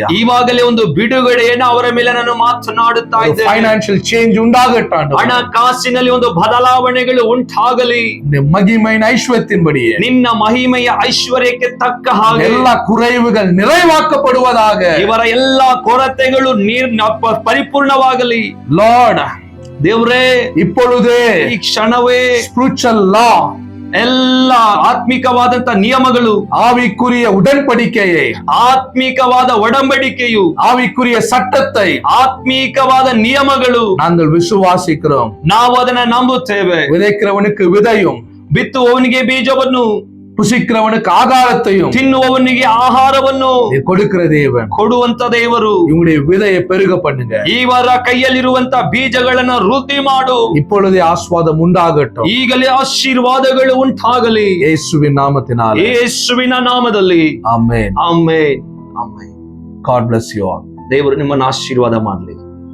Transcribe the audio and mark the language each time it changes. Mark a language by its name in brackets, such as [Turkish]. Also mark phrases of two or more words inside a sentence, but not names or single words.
[Kannada] ಈವಾಗಲೇ ಒಂದು ಬಿಡುಗಡೆಯನ್ನು ಅವರ ಮೇಲೆ ನಾನು ಮಾತನಾಡುತ್ತಾ ಇದ್ದೇನೆ. [English] financial change [Kannada] ಉಂಟಾಗಟ್ಟಾಂಡು, ಹಣಕಾಸಿನಲ್ಲಿ ಒಂದು ಬದಲಾವಣೆಗಳು ಉಂಟಾಗಲಿ. [Tamil] மகிமையின் ஐஸ்வர்யத்தின்படியே [Kannada] ನಿನ್ನ ಮಹಿಮೆಯ ಐಶ್ವರ್ಯಕ್ಕೆ ತಕ್ಕ ಹಾಗೆ [Tamil] எல்லா குறைவுகள் நிறைவாக்கப்படுவதாக, [Kannada] ಇವರ ಎಲ್ಲಾ ಕೊರತೆಗಳು ಪರಿಪೂರ್ಣವಾಗಲಿ. ಲಾರ್ಡ್ ದೇವರೇ, [Tamil] இப்பொழுதே [Kannada] ಈ ಕ್ಷಣವೇ [English] spiritual law, [Kannada] ಎಲ್ಲ ಆತ್ಮಿಕವಾದಂತ ನಿಯಮಗಳು, [Tamil] ஆவிக்குரிய உடன்படிக்கையை, [Kannada] ಆತ್ಮಿಕವಾದ ಒಡಂಬಡಿಕೆಯು, [Tamil] ஆவிக்குரிய சட்டத்தை, [Kannada] ಆತ್ಮಿಕವಾದ ನಿಯಮಗಳು [Tamil] நாங்கள் விசுவாசிக்கிறோம். [Kannada] ನಾವು ಅದನ್ನ ನಂಬುತ್ತೇವೆ. [Tamil] விதைக்கிறவனுக்கு விதையும், [Kannada] ಬಿತ್ತುವವನಿಗೆ ಬೀಜವನ್ನು, [Tamil] புசிக்கிறவனுக்கு ஆகாரத்தையும், [Kannada] ತಿನ್ನುವವನಿಗೆ ಆಹಾರವನ್ನು [Tamil] நீர் கொடுக்கிற தேவன். [Kannada] ಕೊಡುವಂತ ದೇವರು. [Tamil] இவங்களுடைய விதையை பெருக பண்ணுங்க. [Kannada] ಇವರ ಕೈಯಲ್ಲಿರುವಂತ ಬೀಜಗಳನ್ನ ವೃದ್ಧಿ ಮಾಡು. [Tamil] இப்பொழுதே ஆஸ்வாதம் உண்டாகட்டும். [Kannada] ಈಗಲೇ ಆಶೀರ್ವಾದಗಳು ಉಂಟಾಗಲಿ ಯೇಸುವಿನ ನಾಮத்தினாலே. ಯೇಸುವಿನ ನಾಮದಲ್ಲಿ. ಆಮೆನ್. ಆಮೆನ್. ಆಮೆನ್. [English] God bless you all. [Kannada] ದೇವರು ನಿಮ್ಮನ್ನು ಆಶೀರ್ವಾದ ಮಾಡಲಿ.